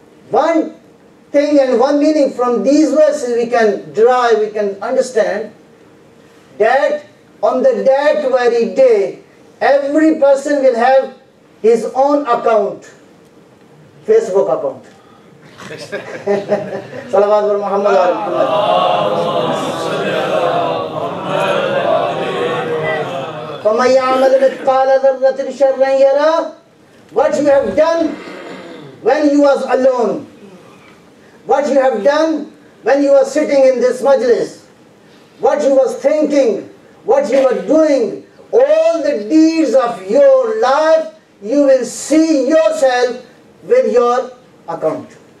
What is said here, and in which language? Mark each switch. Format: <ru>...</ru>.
<en>One thing and one meaning from these verses we can derive, we can understand that on that very day, every person will have his own account, Facebook account.</en> <ar>Salawat wa Muhammad wa فَمَنْ يَعْمَلْ مِثْقَالَ ذَرَّةٍ شَرًّا يَرَى.</ar> <en>What you have done when you was alone, what you have done when you were sitting in this majlis, what you was thinking, what you were doing, all the deeds of your life, you will see yourself with your account.</en>